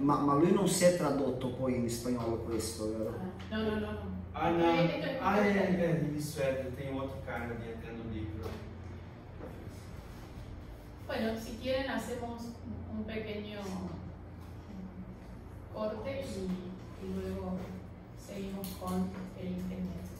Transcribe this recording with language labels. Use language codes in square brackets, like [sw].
[it] Ma lui non si è tradotto poi in spagnolo questo, vero? [es] No, no, no, no. [pt] Ah, não. [es] Esto es Ah, [it] italiano. [pt] isso é. Tem outro cara ali até no livro. [es] Bueno, si quieren hacemos un pequeño corte y luego seguimos con el ingeniero.